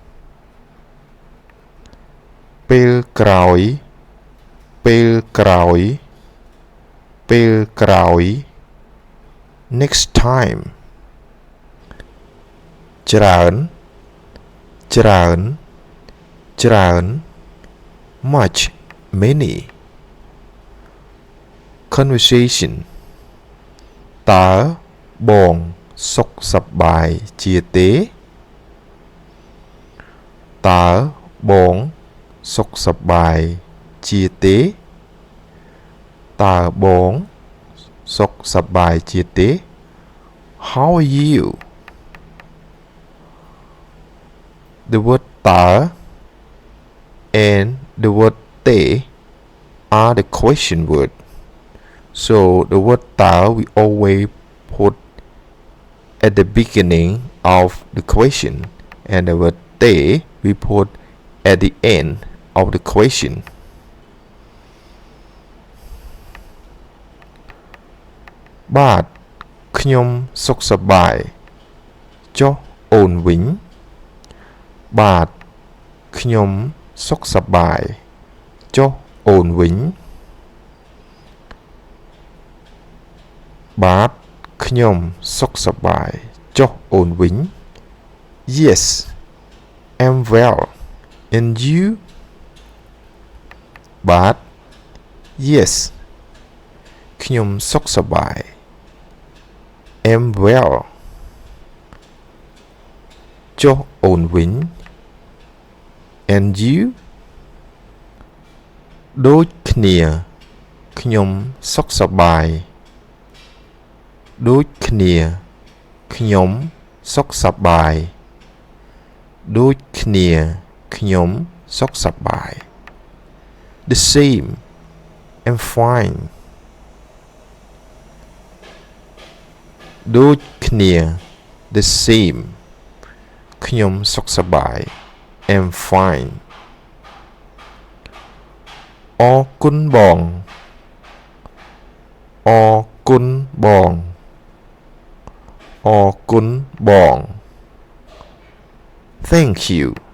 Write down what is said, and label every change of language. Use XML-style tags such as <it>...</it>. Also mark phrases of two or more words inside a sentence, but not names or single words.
<km>ពេលក្រោយ ពេលក្រោយ ពេលក្រោយ</km> <en>Next time.</en> <km>ច្រើន ច្រើន ច្រើន</km> <en>Much, many. Conversation.</en> <km>តើបងសុខសប្បាយជាទេតើបងសុខសប្បាយជាទេតើបងសុខសប្បាយជាទេ</km> <en>How are you? The word តើ and the word ទេ are the question word. So the word តើ we always put at the beginning of the question, and the word ទេ we put at the end of the question.</en> <km>បាទខ្ញុំសុខសប្បាយចុះអូនវិញបាទខ្ញុំសុខសប្បាយចុះអូនវិញបាទខ្ញុំសុខសប្បាយចុះអូនវិញ</km> <en>Yes, I'm well. And you?</en> <km>បាទ Yes ខ្ញុំសុខសប្បាយ</km> <en>I'm well.</en> <km>ចុះអូនវិញ</km> <en>And you?</en> <km>ដូចគ្នាខ្ញុំសុខសប្បាយដូចគ្នាខ្ញុំសុខសប្បាយដូចគ្នាខ្ញុំសុខសប្បាយ</km> <en>The same. I'm fine.</en> <km>ដូចគ្នា</km> <en>The same.</en> <km>ខ្ញុំសុខសប្បាយ</km> <en>I'm fine.</en> <km>អរគុណបងអរគុណបងអរគុណបង</km> <en>Thank you.</en>